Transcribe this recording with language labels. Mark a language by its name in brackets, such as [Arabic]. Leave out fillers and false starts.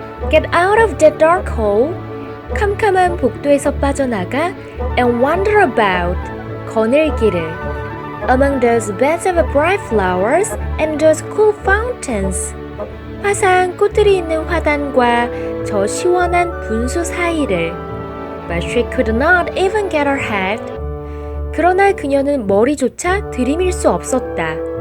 [English] Get out of that dark hole. [Korean] 캄캄한 복도에서 빠져나가 [English] and wander about. [Korean] 거닐기를. [English] Among those beds of bright flowers and those cool fountains. [Korean] 화사한 꽃들이 있는 화단과 저 시원한 분수 사이를. [English] But she could not even get her head. [Korean] 그러나 그녀는 머리조차 들이밀 수 없었다.